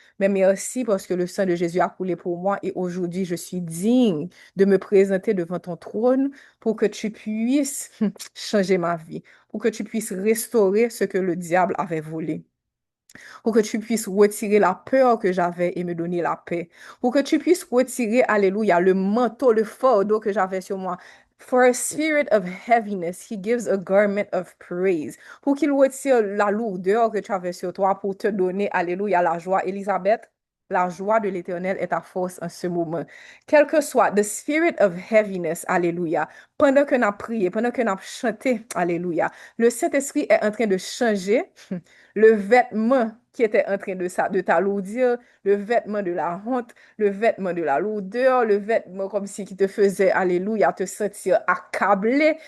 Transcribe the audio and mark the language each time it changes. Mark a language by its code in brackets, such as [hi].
[fr] Mais merci parce que le sang de Jésus a coulé pour moi et aujourd'hui, je suis digne de me présenter devant ton trône pour que tu puisses changer ma vie, pour que tu puisses restaurer ce que le diable avait volé, pour que tu puisses retirer la peur que j'avais et me donner la paix, pour que tu puisses retirer, alléluia, le manteau, le fardeau que j'avais sur moi. [en] For a spirit of heaviness, he gives a garment of praise. [fr] Pour qu'il retire la lourdeur que tu avais sur toi pour te donner, alléluia, la joie. Élisabeth, la joie de l'Éternel est ta force en ce moment. Quel que soit [en] the spirit of heaviness, [fr] alléluia, pendant que nous avons prié, pendant que nous avons chanté, alléluia, le Saint-Esprit est en train de changer le vêtement qui était en train de t'alourdir, le vêtement de la honte, le vêtement de la lourdeur, le vêtement comme si qui te faisait, alléluia, te sentir accablé.